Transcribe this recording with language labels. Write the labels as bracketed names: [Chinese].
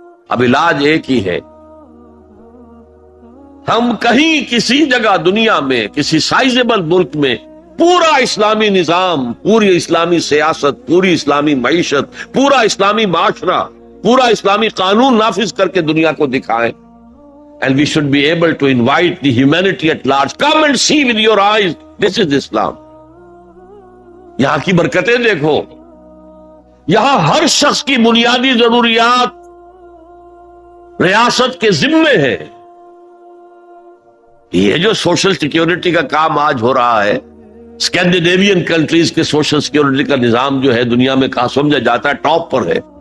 [Urdu] اب علاج ایک ہی ہے, ہم کہیں کسی جگہ دنیا میں کسی سائزیبل ملک میں پورا اسلامی نظام, پوری اسلامی سیاست, پوری اسلامی معیشت, پورا اسلامی معاشرہ, پورا اسلامی قانون نافذ کر کے دنیا کو دکھائیں. [English] And we should be able to invite the humanity at large. Come and see with your eyes. This is Islam. [Urdu] یہاں کی برکتیں دیکھو. یہاں ہر شخص کی بنیادی ضروریات ریاست کے ذمے ہے. یہ جو سوشل سیکیورٹی کا کام آج ہو رہا ہے, اسکینڈینیوین کنٹریز کے سوشل سیکیورٹی کا نظام جو ہے دنیا میں کہاں سمجھا جاتا ہے ٹاپ پر ہے.